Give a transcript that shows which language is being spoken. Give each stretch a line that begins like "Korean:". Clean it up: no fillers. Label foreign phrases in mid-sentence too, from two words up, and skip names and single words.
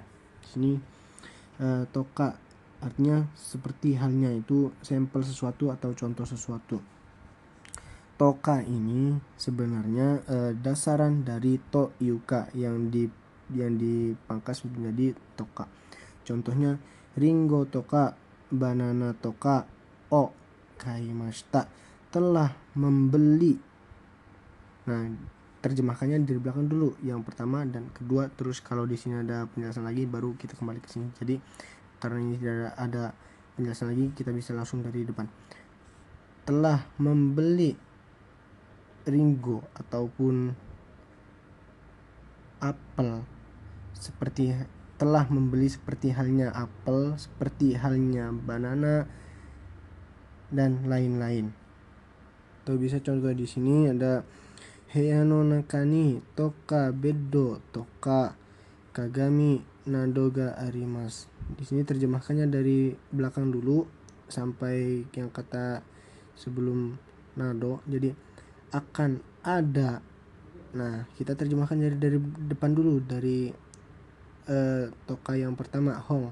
Indonesian: Di sini toka artinya seperti halnya, itu sampel sesuatu atau contoh sesuatu. Toka ini sebenarnya dasaran dari
Japanese: とゆか
Indonesian: yang dipangkas menjadi toka.
Japanese: Contohnya りんごとか、バナナとか、を買いました,
Indonesian: telah membeli. Nah, terjemahkannya dari belakang dulu, yang pertama dan kedua, terus kalau di sini ada penjelasan lagi baru kita kembali ke sini. Jadi karena ini tidak ada penjelasan lagi, kita bisa langsung dari depan. Telah membeli ringo ataupun apel, seperti telah membeli seperti halnya apel, seperti halnya banana dan lain-lain. Atau bisa contoh di sini ada
Japanese: 部屋の中にとかベッドとか鏡などがあります.
Indonesian: Di sini terjemahkannya dari belakang dulu sampai yang kata sebelum nado. Jadi akan ada. Nah, kita terjemahkan dari depan dulu, dari toka yang pertama hong.